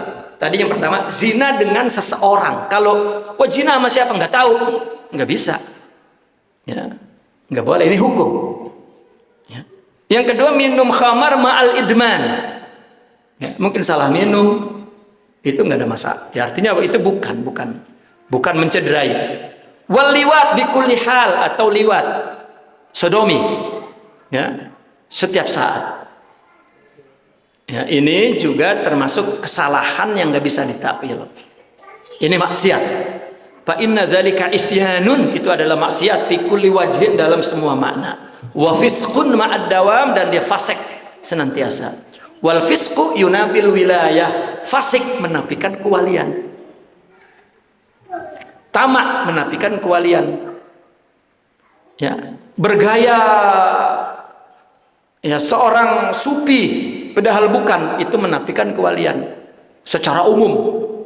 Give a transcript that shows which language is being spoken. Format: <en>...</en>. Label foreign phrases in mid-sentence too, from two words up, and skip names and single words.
<id>Tadi yang pertama zina dengan seseorang. Kalau zina sama siapa nggak tahu, nggak bisa. Ya, nggak boleh. Ini hukum. Ya. Yang kedua minum khamar</id> <ar>مع الإدمان.</ar> <id>Ya, mungkin salah minum, itu nggak ada masalah. Ya, artinya itu bukan mencederai.</id> <ar>واللواط بكل حال,</ar> <id>atau liwat sodomi, ya, setiap saat. Ya, ini juga termasuk kesalahan yang nggak bisa ditakwil. Ini maksiat.</id> <ar>فإن ذلك عصيان,</ar> <id>itu adalah maksiat</id> <ar>بكل وجه,</ar> <id>dalam semua makna.</id> <ar>وفسق مع الدوام,</ar> <id>dan dia fasik senantiasa.</id> <ar>والفسق ينافي الولاية,</ar> <id>fasik menafikan kewalian. Tamak menafikan kewalian. Ya, bergaya ya seorang sufi padahal bukan, itu menafikan kewalian secara umum.</id>